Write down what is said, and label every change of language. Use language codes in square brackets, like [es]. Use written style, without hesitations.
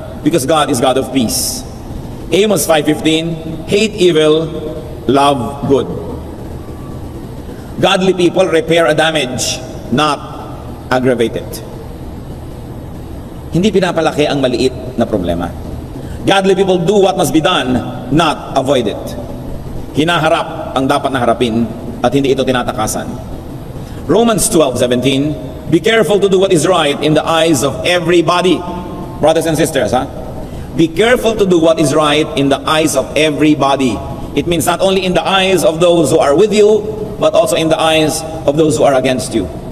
[en] Because God is God of peace. Amos 5:15, hate evil, love good. Godly people repair a damage, not aggravate it. [tl] Hindi pinapalaki ang maliit na problema. [en] Godly people do what must be done, not avoid it. [tl] Hinaharap ang dapat na harapin at hindi ito tinatakasan. [en] Romans 12:17, be careful to do what is right in the eyes of everybody. Brothers and sisters, be careful to do what is right in the eyes of everybody. It means not only in the eyes of those who are with you, but also in the eyes of those who are against you.